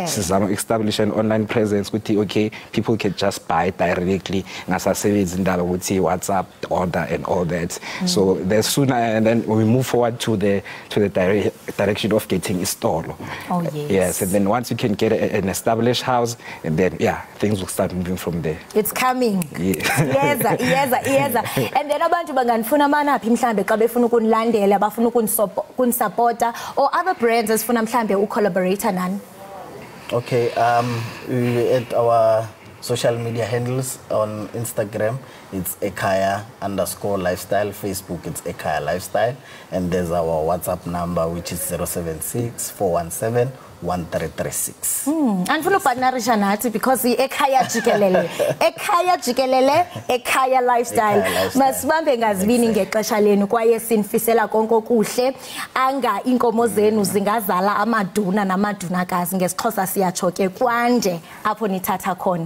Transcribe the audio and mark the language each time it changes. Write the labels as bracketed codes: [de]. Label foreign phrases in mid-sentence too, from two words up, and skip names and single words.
[en] establish an online presence with okay, people can just buy directly ngasa Izindaba with WhatsApp order and all that. So there's sooner, and then we move forward to the direction of getting a store. Oh yes. Yes, and then once you can get an established house, and then things will start moving from there. It's coming. Yes. Yes. And then [xh] abantu banganifuna manaphi mhlambe xa befuna ukunilandela, bafuna ukunisupporta, [en] or other brands [xh] esifuna mhlambe ucollaborator nani? [en] Okay, at our social media handles on Instagram, it's Ekhaya_lifestyle. Facebook, it's Ekhaya Lifestyle. And there's our WhatsApp number, which is 076-417-1336. And for [xh] partnerisha nathi [en] because Ekhaya Jikelele. [xh] Ekhaya Jikelele, Ekhaya Lifestyle. Masibambe ngazibini ngexesha lenu kwaye sinifisela konke okuhle. Anga inkomo zenu zingazala amaduna namadunakazi ngesixhosa siyatsho ke kwande apho nithatha khona.